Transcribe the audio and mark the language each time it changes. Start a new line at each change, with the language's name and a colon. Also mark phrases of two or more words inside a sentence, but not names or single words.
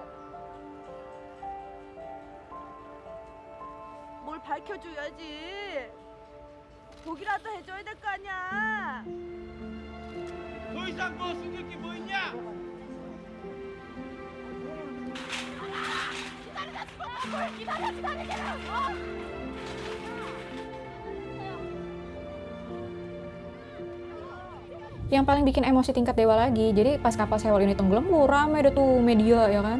Korean: 뭘 밝혀줘야지. 독이라도 해줘야 될 거 아니야. 이상 뭐 숨길 게 뭐 있냐?
Indonesian: Yang paling bikin emosi tingkat dewa lagi, jadi pas kapal Sewol ini tenggelam, rame deh tuh media ya kan.